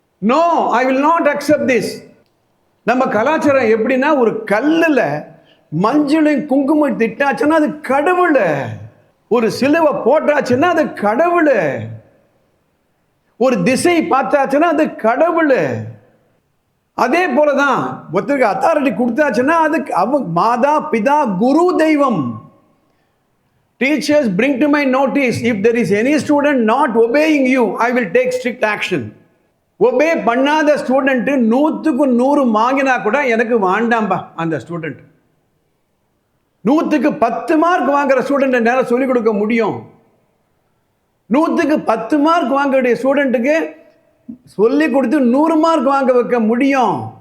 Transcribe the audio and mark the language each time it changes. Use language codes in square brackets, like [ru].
[en] No, I will not accept this. [ta] நம்ம கலாச்சாரம் எப்படின்னா, ஒரு கல்லில் மஞ்சளையும் குங்குமம் திட்டாச்சுன்னா அது கடவுள், ஒரு சிலுவை போட்டாச்சுன்னா அது கடவுள், ஒரு திசை பார்த்தாச்சுன்னா அது கடவுள். அதே போலதான் ஒருத்தருக்கு அத்தாரிட்டி கொடுத்தாச்சுன்னா அதுக்கு அவங்க மாதா, பிதா, குரு, தெய்வம். [en] Teachers, bring to my notice if there is any student not obeying you, I will take strict action. [ta] Obey பண்ணாத ஸ்டூடெண்ட் 100க்கு 100 வாங்கினா கூட எனக்கு வேண்டாம்பா அந்த ஸ்டூடெண்ட். 100க்கு 10 மார்க் வாங்குற ஸ்டூடெண்ட் என்னால் சொல்லிக் கொடுக்க முடியும். 100க்கு 10 மார்க் வாங்கக்கூடிய ஸ்டூடெண்ட்டுக்கு சொல்லிக் கொடுத்து 100 மார்க் வாங்க வைக்க முடியும்.